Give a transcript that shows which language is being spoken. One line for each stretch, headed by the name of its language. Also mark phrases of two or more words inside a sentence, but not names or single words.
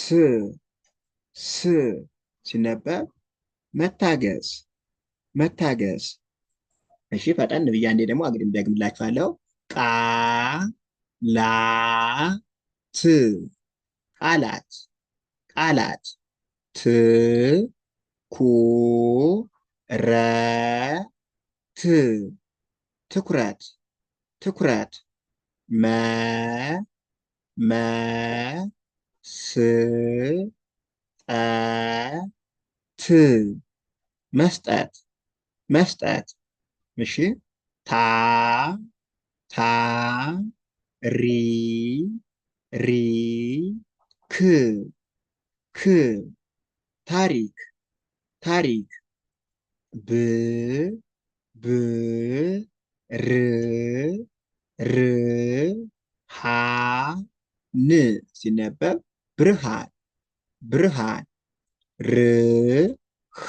Amharic: ስ ሲነበብ መታገስ መታገስ። እሺ ፈጠን ብዬ አንዴ ደግሞ አግድም ደግምላችኋለሁ። ቃ ላ ት ቃላት ቃላት ት ኩ ረ ት ትኩረት ትኩረት መ መ ስ ጠ ት መስጠት መስጠት። እሺ ታ ታ ሪ ሪ ክ ክ ታሪክ ታሪክ ብ ብ ር ር ሃ ን ሲነበብ ብርሃን ብርሃን ር ህ